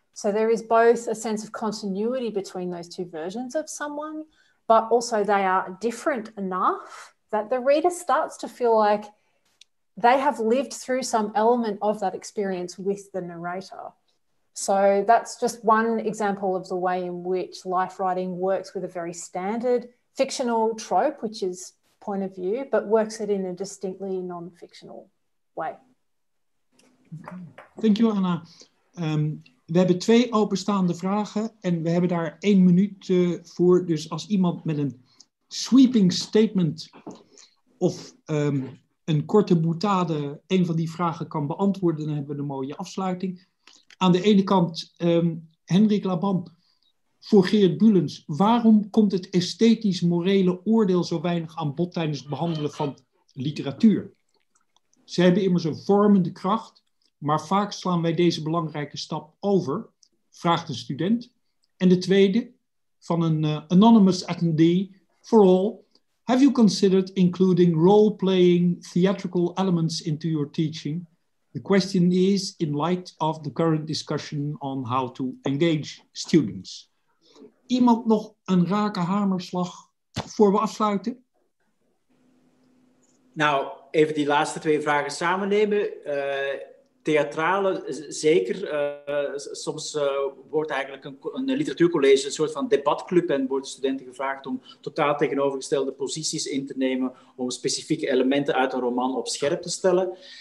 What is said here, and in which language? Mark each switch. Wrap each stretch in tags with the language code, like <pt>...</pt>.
<en>So there is both a sense of continuity between those two versions of someone, but also they are different enough that the reader starts to feel like they have lived through some element of that experience with the narrator. So that's just one example of the way in which life writing works with a very standard fictional trope, which is point of view, but works it in a distinctly non-fictional way. Thank you, Anna.</en> <nl>We hebben 2 openstaande vragen en we hebben daar 1 minuut voor. Dus als iemand met een sweeping statement of een korte boutade een van die vragen kan beantwoorden, dan hebben we een mooie afsluiting. Aan de ene kant, Henrik Laban, voor Geert Buelens. Waarom komt het esthetisch-morele oordeel zo weinig aan bod tijdens het behandelen van literatuur? Ze hebben immers een vormende kracht, maar vaak slaan wij deze belangrijke stap over, vraagt een student. En de tweede, van een</nl> <en>anonymous attendee, for all, have you considered including role-playing theatrical elements into your teaching? The question is in light of the current discussion on how to engage students.</en> <nl>Iemand nog een rake hamerslag voor we afsluiten? Nou, even die laatste 2 vragen samennemen. Theatrale, zeker. Soms wordt eigenlijk een literatuurcollege een soort van debatclub en worden studenten gevraagd om totaal tegenovergestelde posities in te nemen om specifieke elementen uit een roman op scherp te stellen.</nl>